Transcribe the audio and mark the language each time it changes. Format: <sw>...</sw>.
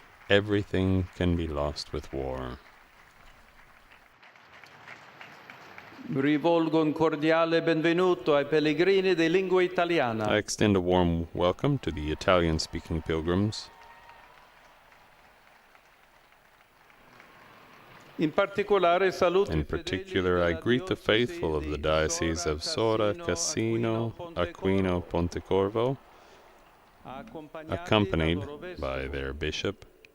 <en>Everything can be lost with war.</en> <it>Rivolgo un cordiale benvenuto ai pellegrini di lingua italiana.</it> <en>I extend a warm welcome to the Italian-speaking pilgrims. In particular, I greet the faithful of the Diocese of Sora, Cassino, Aquino, Pontecorvo, accompanied by their bishop.</en>